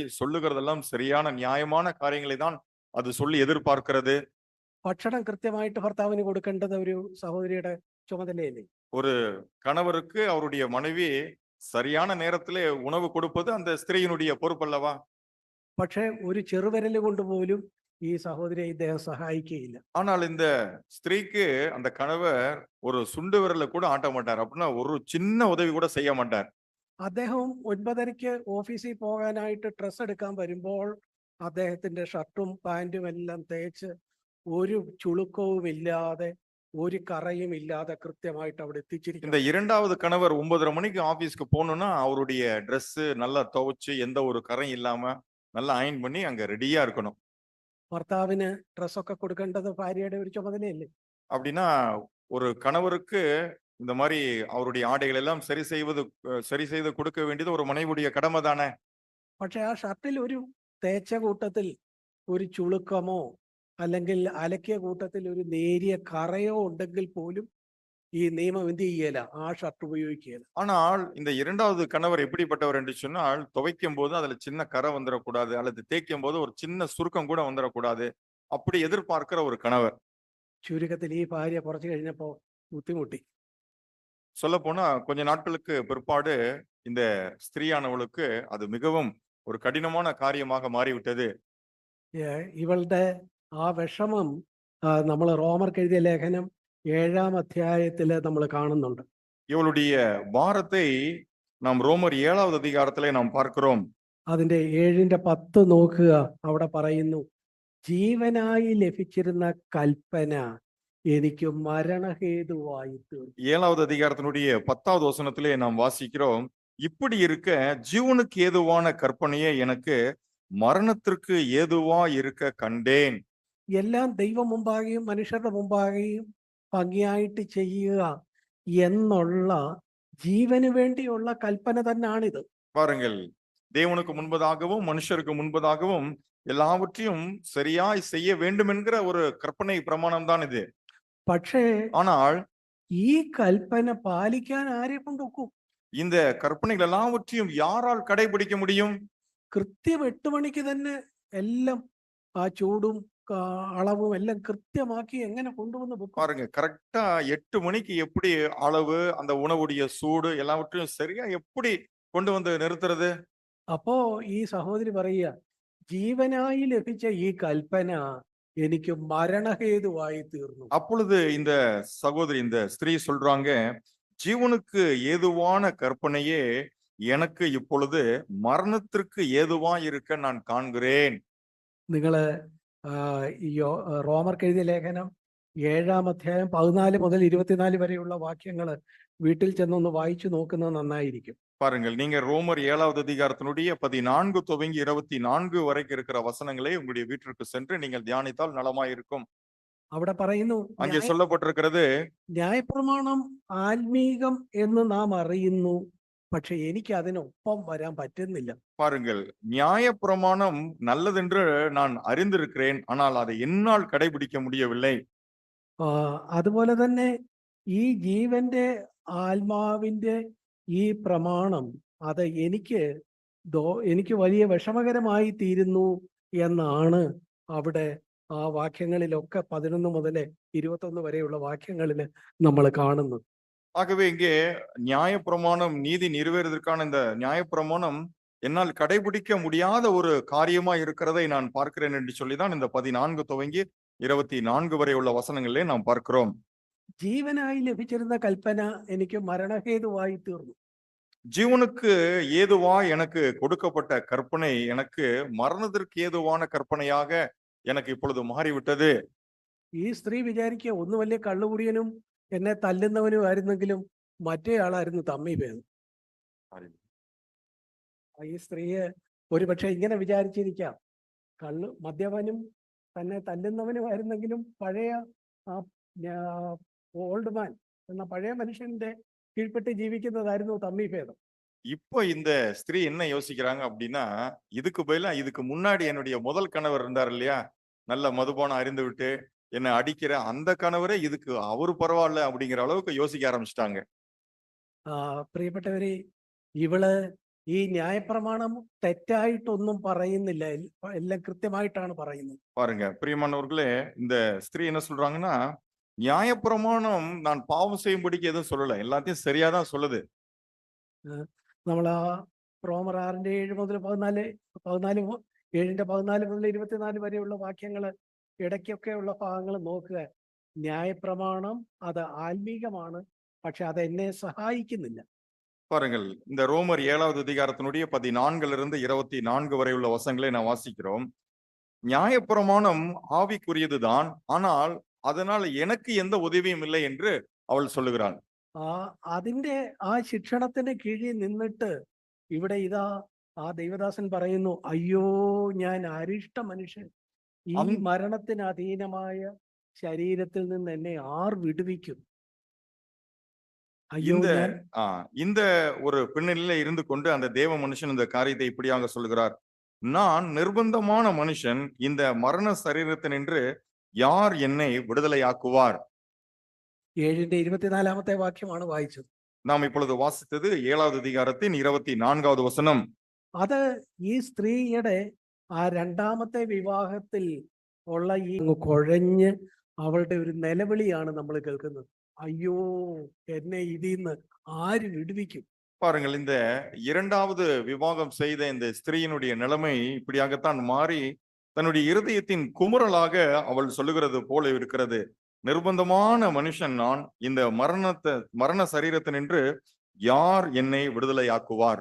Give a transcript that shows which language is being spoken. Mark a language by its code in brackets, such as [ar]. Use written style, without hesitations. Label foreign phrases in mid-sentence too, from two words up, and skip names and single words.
[ta] சொல்லுகிறதெல்லாம் சரியான நியாயமான காரியங்களை தான் அது சொல்லி எதிர்பார்க்கிறது. [ml] ഭക്ഷണം കൃത്യമായിട്ട് ഭർത്താവിന് കൊടുക്കേണ്ടത് ഒരു സഹോദരിയുടെ ചുമതലയല്ലേ? [ta] ஒரு கணவருக்கு அவருடைய மனைவி சரியான நேரத்திலே உணவு கொடுப்பது அந்த ஸ்திரீயினுடைய பொறுப்பல்லவா? [ml] പക്ഷെ ഒരു ചെറുവിരൽ കൊണ്ട് പോലും ഈ സഹോദരിയെ ഇദ്ദേഹം സഹായിക്കുകയില്ല. [ta] ஆனால் இந்த ஸ்திரீக்கு அந்த கணவர் ஒரு சுண்டு விரல கூட ஆட்ட மாட்டார். அப்படின்னா ஒரு சின்ன உதவி கூட செய்ய மாட்டார். [ml] അദ്ദേഹം 9:30 ഓഫീസിൽ പോകാനായിട്ട് ഡ്രസ് എടുക്കാൻ വരുമ്പോൾ അദ്ദേഹത്തിന്റെ ഷർട്ടും പാന്റും എല്ലാം തേച്ച് ഒരു ചുളുക്കവും ഇല്ലാതെ ഒരു കറയും ഇല്ലാതെ കൃത്യമായിട്ട് അവിടെ എത്തിച്ചിരിക്കും. [ta] இந்த இரண்டாவது கணவர் 9:30 மணிக்கு ஆபீஸ்க்கு போகணும்னா அவருடைய Dress நல்லா துவைச்சு எந்த ஒரு கரையும் இல்லாம நல்லா அயன் பண்ணி அங்க ரெடியா இருக்கணும். [ml] ഭർത്താവിന് ഡ്രസ്സൊക്കെ കൊടുക്കേണ്ടത് ഭാര്യയുടെ ഒരു ചുമതലയല്ലേ? [ta] அப்படின்னா ஒரு கணவருக்கு இந்த மாதிரி அவருடைய ஆடைகள் எல்லாம் சரி செய்து கொடுக்க வேண்டியது ஒரு மனைவியுடைய கடமை தானே. [ml] പക്ഷെ ആ ഷർട്ടിൽ ഒരു തേച്ച കൂട്ടത്തിൽ ഒരു ചുളുക്കമോ അല്ലെങ്കിൽ അലക്കിയ കൂട്ടത്തിൽ ഒരു നേരിയ കറയോ ഉണ്ടെങ്കിൽ പോലും ഈ നിയമം എന്ത് ചെയ്യല, ആ ഷർട്ട് ഉപയോഗിക്കുകയില്ല. [ta] ஆனால் இந்த இரண்டாவது கணவர் எப்படிப்பட்டவர் என்று சொன்னால், துவைக்கும் போது அதுல சின்ன கரை வந்துடக்கூடாது, அல்லது தேய்க்கும் போது ஒரு சின்ன சுருக்கம் கூட வந்துடக்கூடாது, அப்படி எதிர்பார்க்கிற ஒரு கணவர். [ml] ചുരുക്കത്തിൽ ഈ ഭാര്യ കുറച്ച് കഴിഞ്ഞപ്പോ ബുദ്ധിമുട്ടി. [ta] சொல்ல போனா கொஞ்ச நாட்களுக்கு பிற்பாடு இந்த ஸ்திரீயானவளுக்கு அது மிகவும் ஒரு கடினமான காரியமாக மாறிவிட்டது. [ml] ഇവളുടെ ആ വിഷമം നമ്മൾ റോമർക്ക് എഴുതിയ ലേഖനം 7-ാം അധ്യായത്തില് നമ്മൾ കാണുന്നുണ്ട്. [ta] இவளுடைய பாரத்தை நாம் ரோமர் 7வது அதிகாரத்திலே நாம் பார்க்கிறோம். [ml] അതിന്റെ 7-ന്റെ 10 നോക്കുക. അവിടെ പറയുന്നു, ജീവനായി ലഭിച്ചിരുന്ന കൽപ്പന എനിക്ക് മരണഹേതുവായി തീർന്നു. [ta] 7வது அதிகாரத்தினுடைய 10வது வசனத்திலே நாம் வாசிக்கிறோம், இப்படி இருக்க ஜீவனுக்கு ஏதுவான கற்பனையே எனக்கு மரணத்திற்கு ஏதுவா இருக்க கண்டேன். [ml] എല്ലാം ദൈവം മുമ്പാകെയും മനുഷ്യരുടെ മുമ്പാകെയും ഭംഗിയായിട്ട് ചെയ്യുക എന്നുള്ള ജീവന് വേണ്ടിയുള്ള കൽപ്പന തന്നെയാണിത്. [ta] பாருங்கள், தேவனுக்கு முன்பதாகவும் மனுஷருக்கு முன்பதாகவும் எல்லாவற்றையும் சரியாய் செய்ய வேண்டும் என்கிற ஒரு கற்பனை பிரமாணம் தான் இது. [ml] പക്ഷേ [ta] ஆனால் [ml] ഈ കൽപ്പന പാലിക്കാൻ ആരെ കൊണ്ടൊക്കും? [ta] இந்த கற்பனைகள் எல்லாவற்றையும் யாரால் கடைபிடிக்க முடியும்? [ml] കൃത്യം 8 മണിക്ക് തന്നെ എല്ലാം ആ ചൂടും അളവും എല്ലാം കൃത്യമാക്കി എങ്ങനെ കൊണ്ടുവന്ന് വെക്കും? [ta] பாருங்க, கரெக்டா 8 மணிக்கு எப்படி அளவு, அந்த உணவுடைய சூடு எல்லாவற்றையும் சரியா எப்படி கொண்டு வந்து நிறுத்துறது? [ml] അപ്പോ ഈ സഹോദരി പറയുക, ജീവനായി ലഭിച്ച ഈ കൽപ്പന എനിക്ക് മരണഹേതുവായി തീർന്നു. [ta] அப்பொழுது இந்த சகோதரி, இந்த ஸ்திரீ சொல்றாங்க, ஜீவனுக்கு ஏதுவான கற்பனையே எனக்கு இப்பொழுது மரணத்திற்கு ஏதுவா இருக்க நான் காண்கிறேன். [ml] നിങ്ങള് റോമർക്ക് എഴുതിയ ലേഖനം 7-ാം അധ്യായം 14 മുതൽ 24 വരെയുള്ള വാക്യങ്ങൾ വീട്ടിൽ ചെന്നൊന്ന് വായിച്ചു നോക്കുന്നത് നന്നായിരിക്കും. [ta] பாருங்கள், நீங்க ரோமர் 7வது அதிகாரத்தினுடைய 14 துவங்கி 24 வரைக்கும் இருக்கிற வசனங்களை உங்களுடைய வீட்டிற்கு சென்று நீங்கள் தியானித்தால் நலமாயிருக்கும். [ml] അവിടെ പറയുന്നു, [ta] அங்கே சொல்லப்பட்டிருக்கிறது, [ml] ന്യായപ്രമാണം ആത്മീകം എന്ന് നാം അറിയുന്നു, പക്ഷെ എനിക്ക് അതിനൊപ്പം വരാൻ പറ്റുന്നില്ല. [ta] பாருங்கள், நியாயப்பிரமாணம் நல்லதென்று நான் அறிந்திருக்கிறேன், ஆனால் அதை என்னால் கடைபிடிக்க முடியவில்லை. [ml] അതുപോലെ തന്നെ ഈ ജീവന്റെ ആത്മാവിന്റെ ഈ പ്രമാണം അത് എനിക്ക് വലിയ വിഷമകരമായി തീരുന്നു എന്നാണ് അവിടെ ആ വാക്യങ്ങളിലൊക്കെ 11 മുതൽ 21 വരെയുള്ള വാക്യങ്ങളിൽ നമ്മൾ കാണുന്നത്. [ta] ஆகவே இங்கே நியாயப்பிரமாணம், நீதி நிறைவேறுவதற்கான இந்த நியாயப்பிரமாணம் என்னால் கடைபிடிக்க முடியாத ஒரு காரியமா இருக்கிறதை நான் பார்க்கிறேன் என்று சொல்லிதான் இந்த 14 துவங்கி 24 வரை உள்ள வசனங்களிலே நாம் பார்க்கிறோம். [ml] ജീവനായി ലഭിച്ചിരുന്ന കൽപ്പന എനിക്ക് മരണഹേതുവായി തീർന്നു. [ta] ஜீவனுக்கு ஏதுவா எனக்கு கொடுக்கப்பட்ட கற்பனை எனக்கு மரணத்திற்கு ஏதுவான கற்பனையாக எனக்கு இப்பொழுது மாறிவிட்டது. [ml] ഈ സ്ത്രീ വിചാരിക്കുക, ഒന്ന് വലിയ കള്ളുകുടിയനും എന്നെ തല്ലുന്നവനും ആയിരുന്നെങ്കിലും മറ്റേ ആളായിരുന്നു തമ്മി ഭേദം. ഈ സ്ത്രീയെ ഒരുപക്ഷെ ഇങ്ങനെ വിചാരിച്ചിരിക്കാം, മദ്യപനും തന്നെ തല്ലുന്നവനുമായിരുന്നെങ്കിലും പഴയ ആ [en] old man [ml] എന്ന പഴയ മനുഷ്യന്റെ കീഴ്പ്പെട്ട് ജീവിക്കുന്നതായിരുന്നു തമ്മി ഭേദം. [ta] இப்போ இந்த ஸ்திரீ என்ன யோசிக்கிறாங்க அப்படின்னா, இதுக்கு பதிலா இதுக்கு முன்னாடி என்னுடைய முதல் கணவர் இருந்தார் இல்லையா, நல்ல மதுபானம் அறிந்து விட்டு என்னை அடிக்கிற அந்த கணவரே இதுக்கு அவரு பரவாயில்ல அப்படிங்கிற அளவுக்கு யோசிக்க ஆரம்பிச்சிட்டாங்க. [ml] പ്രിയപ്പെട്ടവരെ, ഇവള് ഈ ന്യായപ്രമാണം തെറ്റായിട്ടൊന്നും പറയുന്നില്ല, എല്ലാം കൃത്യമായിട്ടാണ് പറയുന്നത്. [ta] பாருங்க பிரியமானவர்களே, இந்த ஸ்திரீ என்ன சொல்றாங்கன்னா, நியாயப்பிரமாணம் நான் பாவம் செய்யும்படிக்கு எதுவும் சொல்லல, எல்லாத்தையும் சரியாதான் சொல்லுது. [ml] നമ്മൾ ആ റോമർ 6-ന്റെ 7 മുതൽ 14 7-ന്റെ 14 മുതൽ 24 വരെയുള്ള വാക്യങ്ങൾ ഇടയ്ക്കൊക്കെ ഉള്ള ഭാഗങ്ങൾ നോക്കുക. ന്യായപ്രമാണം അത് ആത്മീകമാണ്, പക്ഷെ അത് എന്നെ സഹായിക്കുന്നില്ല. [ta] பாருங்கள், இந்த ரோமர் 7வது அதிகாரத்தினுடைய 14 24 வரை உள்ள வசனங்களை நான் வாசிக்கிறோம். நியாயப்பிரமாணம் ஆவிக்குரியதுதான், ஆனால் அதனால் எனக்கு எந்த உதவியும் இல்லை என்று அவள் சொல்லுகிறாள். [ml] അതിന്റെ ആ ശിക്ഷണത്തിന് കീഴിൽ നിന്നിട്ട് ഇവിടെ ഇതാ ആ ദൈവദാസൻ പറയുന്നു, അയ്യോ ഞാൻ അരിഷ്ട മനുഷ്യൻ, ഈ മരണത്തിന് അധീനമായ ശരീരത്തിൽ നിന്ന് എന്നെ ആർ വിടുവിക്കും? [ta] இந்த ஒரு பின்னணியில இருந்து கொண்டு அந்த தேவ மனுஷன் இந்த காரியத்தை இப்படியாக சொல்கிறார், நான் நிர்பந்தமான மனுஷன், இந்த மரண சரீரத்தினின்று யார் என்னை விடுதலையாக்குவார்? [ml] 7:24 വാക്യമാണ് വായിച്ചത്. [ta] நாம் இப்பொழுது வாசித்தது 7வது அதிகாரத்தின் 24வது வசனம். [ml] അത് ഈ സ്ത്രീയുടെ ആ രണ്ടാമത്തെ വിവാഹത്തിൽ ഉള്ള ഈ കുഴഞ്ഞ് അവളുടെ ഒരു നിലവിളിയാണ് നമ്മൾ കേൾക്കുന്നത്. അയ്യോ, എന്നെ ഇതിന്ന് ആര് വിടുവിക്കും? [ta] பாருங்கள், இந்த 2வது விவாகம் செய்த இந்த ஸ்திரீயினுடைய நிலைமை இப்படியாகத்தான் மாறி தன்னுடைய இருதயத்தின் குமுறலாக அவள் சொல்லுகிறது போல இருக்கிறது. நிர்பந்தமான மனுஷன் நான், இந்த மரண சரீரத்தினின்று யார் என்னை விடுதலையாக்குவார்?